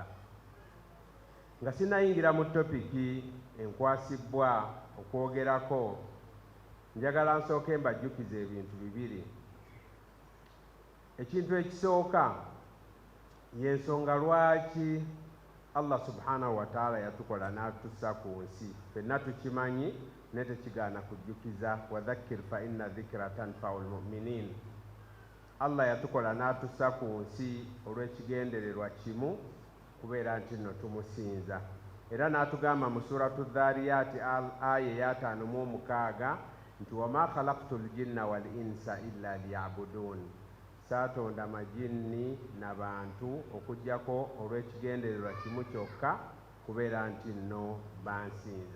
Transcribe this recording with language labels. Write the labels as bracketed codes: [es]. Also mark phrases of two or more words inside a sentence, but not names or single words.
[lg] Nga sinayingira mu topiki enkwasibbwa okwogerako, njagala nsooke mbajjukiza ebintu bibiri. Ekintu ekisooka y'ensonga lwaki Allah [ar] سبحانه وتعالى [lg] yatukola n'atussa ku nsi. Ffenna tukimanyi naye tekigaana kujjukiza, [ar] وذكر فإن الذكرى تنفع المؤمنين. [lg] Allah yatukola n'atussa ku nsi olw'ekigendererwa kimu, kubeera nti nno tumusinza. Era n'atugamba mu suratu Dhariyati aya eya 5:6 nti [ar] وما خلقت الجن والإنس إلا ليعبدون, [lg] saatonda majinni n'abantu okuggyako olw'ekigendererwa kimu kyokka, kubeera nti nno bansinza.